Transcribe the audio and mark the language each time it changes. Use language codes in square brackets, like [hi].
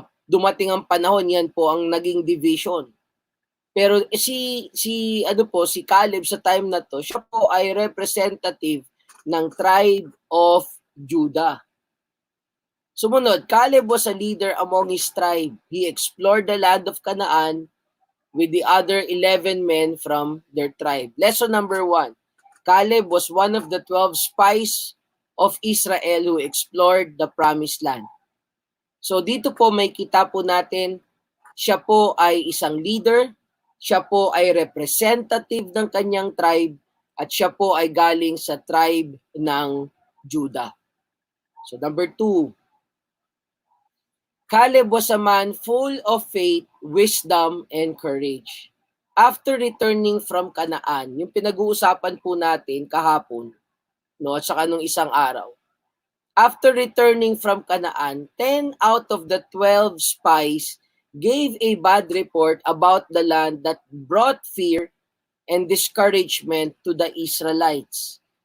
[tl] Dumating ang panahon, yan po ang naging division. Pero si Caleb sa time na to, siya po ay representative ng tribe of Judah. Sumunod, [en] Caleb was a leader among his tribe. He explored the land of Canaan with the other 11 men from their tribe. Lesson number 1. Caleb was one of the 12 spies of Israel who explored the promised land. [tl] So dito po may kita po natin, siya po ay isang leader, siya po ay representative ng kanyang tribe, at siya po ay galing sa tribe ng Judah. [en] So number 2, Caleb was a man full of faith, wisdom, and courage. After returning from Canaan, [tl] yung pinag-uusapan po natin kahapon, no, at saka nung isang araw, [en] after returning from Canaan, 10 out of the 12 spies gave a bad report about the land that brought fear and discouragement to the Israelites.